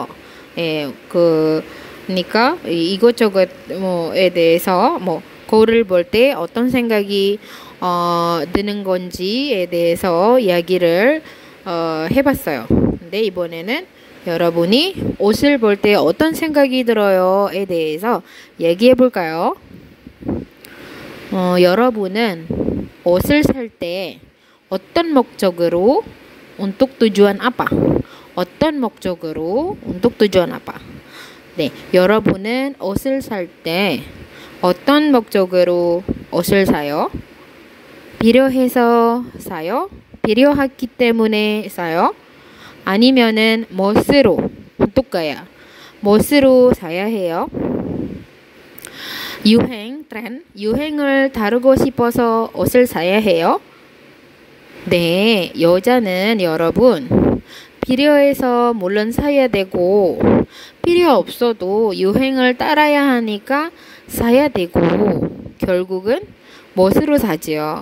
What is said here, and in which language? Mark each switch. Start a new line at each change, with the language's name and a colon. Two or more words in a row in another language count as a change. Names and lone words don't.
Korean: 예, 그러니까 이것저것 뭐에 대해서 거울을 볼 때 어떤 생각이 드는 건지에 대해서 이야기를 해봤어요. 근데 이번에는 여러분이 옷을 볼 때 어떤 생각이 들어요?에 대해서 얘기해 볼까요? 여러분은 옷을 살 때 어떤 목적으로
Indonesian: untuk tujuan apa?
Korean: 어떤 목적으로
Indonesian: untuk tujuan apa?
Korean: 네, 여러분은 옷을 살 때 어떤 목적으로 옷을 사요? 필요해서 사요? 필요하기 때문에 사요? 아니면은 멋으로
Indonesian: untuk gaya
Korean: 멋으로 사야 해요? 유행, 트렌드, 유행을 따르고 싶어서 옷을 사야 해요? 네, 여자는 여러분 필요해서 물론 사야 되고 필요 없어도 유행을 따라야 하니까 사야 되고 결국은 멋으로 사지요.